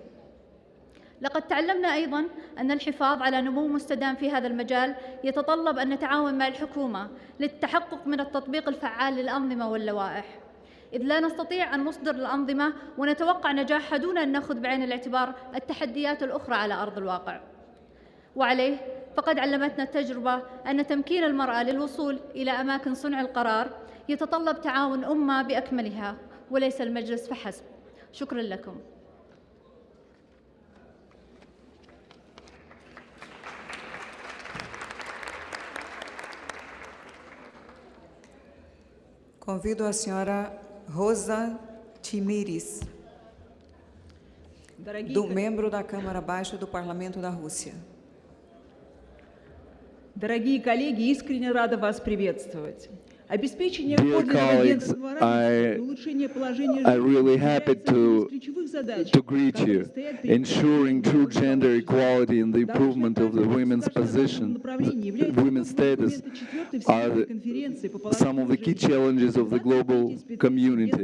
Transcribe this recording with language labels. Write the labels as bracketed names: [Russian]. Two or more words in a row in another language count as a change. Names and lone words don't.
[Arabic] لقد تعلمنا أيضاً أن الحفاظ على نمو مستدام في هذا المجال يتطلب أن نتعاون مع الحكومة للتحقق من التطبيق الفعال للأنظمة واللوائح، إذ لا نستطيع أن نصدر الأنظمة ونتوقع نجاحها دون أن نأخذ بعين الاعتبار التحديات الأخرى على أرض الواقع. وعليه فقد علمتنا التجربة أن تمكين المرأة للوصول إلى أماكن صنع القرار يتطلب تعاون أمة بأكملها وليس المجلس فحسب. شكراً لكم. [Portuguese] Convido a senhora Rosa Timiris, membro da Câmara Baixa do Parlamento da Rússia. [Russian] Дорогие коллеги, искренне рада вас приветствовать. Обеспечение [English] Dear colleagues, I'm really happy to greet you. Ensuring true gender equality and the improvement of the women's position, women's status, are some of the key challenges of the global community.